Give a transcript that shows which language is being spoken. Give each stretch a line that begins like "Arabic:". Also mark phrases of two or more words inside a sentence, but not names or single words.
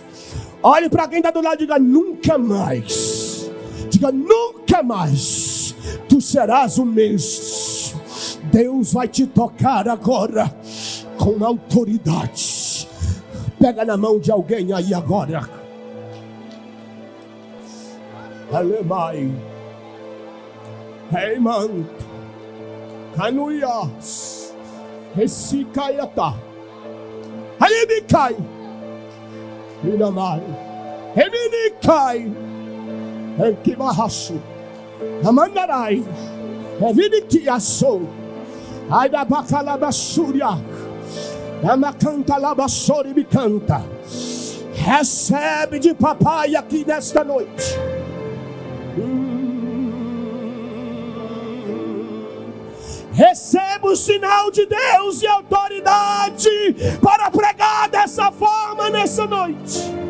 Portuguese: Olhe para quem está do lado e diga: nunca mais. Diga: nunca mais tu serás o mesmo. Deus vai te tocar agora com autoridade. Pega na mão de alguém aí agora. Alemai. Hey man. Canuyas. Resicaiata. Ayemikai. Minamai. Eminikai. Ekimahasu. Amandarai. Evinikiaso. Aida bacalabassuria. Amacanta labassori me canta. Recebe de papai aqui nesta noite. Receba o sinal de Deus e autoridade para pregar dessa forma nessa noite.